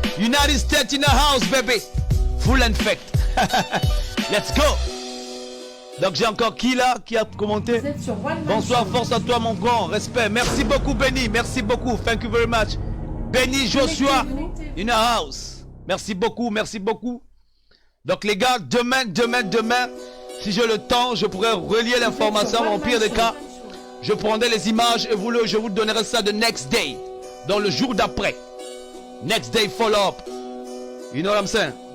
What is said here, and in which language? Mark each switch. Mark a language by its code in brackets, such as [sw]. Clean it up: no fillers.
[en] United States in the house, baby. Full infect. Let's go. [fr] Donc j'ai encore qui là qui a commenté? Vous êtes sur One Man Bonsoir, Show. force à toi mon grand, respect. Merci beaucoup Benny, merci beaucoup. [en] Thank you very much. Benny Joshua in the house. [fr] Merci beaucoup, merci beaucoup. Donc les gars, demain, si j'ai le temps, je pourrais relier l'information. Au pire des cas, je prendrai les images et je vous donnerai ça de [en] next day, [fr] dans le jour d'après. [en] Next day follow-up. You know what I'm saying?